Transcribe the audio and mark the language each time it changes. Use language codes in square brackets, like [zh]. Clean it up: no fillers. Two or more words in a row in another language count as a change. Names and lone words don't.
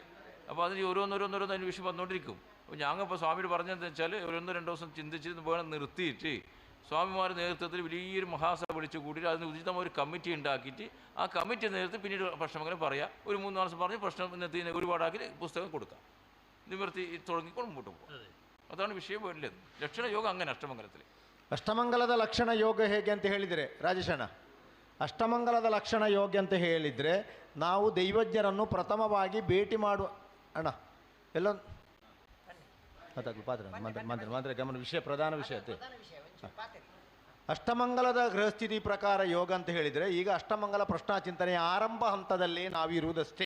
[ml] അപ്പോൾ അതിന് ഓരോന്നോരോന്നോരോന്ന് അന്വേഷിച്ച് വന്നുകൊണ്ടിരിക്കും. അപ്പോൾ ഞങ്ങളിപ്പോൾ സ്വാമിയോട് പറഞ്ഞതെന്ന് വെച്ചാൽ ഒരു 1-2 ദിവസം ചിന്തിച്ച് വേണം നിർത്തിയിട്ട് സ്വാമിമാരുടെ നേതൃത്വത്തിൽ വലിയൊരു മഹാസഭ വിളിച്ചു കൂട്ടിയിട്ട് അതിന് ഉചിതമായ ഒരു കമ്മിറ്റി ഉണ്ടാക്കിയിട്ട് ആ കമ്മിറ്റി നേതൃത്വം പിന്നീട് പ്രശ്നമങ്ങനെ പറയാം. ഒരു 3 മാസം പറഞ്ഞ് പ്രശ്നം ഒരുപാടാക്കി പുസ്തകം കൊടുക്കാം. നിവർത്തി തുടങ്ങിക്കൊണ്ട് മുമ്പോട്ട് പോകും. [kn] ಅದಾನ ವಿಷಯ ಒಳ್ಳೆಯದು. ಲಕ್ಷಣ ಯೋಗ ಹಂಗನೆ ಅಷ್ಟಮಂಗಲದಲ್ಲಿ. ಅಷ್ಟಮಂಗಲದ ಲಕ್ಷಣ ಯೋಗ ಹೇಗೆ ಅಂತ ಹೇಳಿದರೆ ರಾಜೇಶಣ್ಣ, ಅಷ್ಟಮಂಗಲದ ಲಕ್ಷಣ ಯೋಗ ಅಂತ ಹೇಳಿದರೆ ನಾವು ದೈವಜ್ಞರನ್ನು ಪ್ರಥಮವಾಗಿ ಭೇಟಿ ಮಾಡುವ ಅಣ್ಣ ಎಲ್ಲ ಮಾತ್ರ ಗಮನ ವಿಷಯ ಪ್ರಧಾನ ವಿಷಯ ಅಷ್ಟಮಂಗಲದ ಗೃಹಸ್ಥಿತಿ ಪ್ರಕಾರ ಯೋಗ ಅಂತ ಹೇಳಿದರೆ ಈಗ ಅಷ್ಟಮಂಗಲ ಪ್ರಶ್ನಾ ಚಿಂತನೆಯ ಆರಂಭ ಹಂತದಲ್ಲಿ ನಾವಿರುವುದಷ್ಟೇ.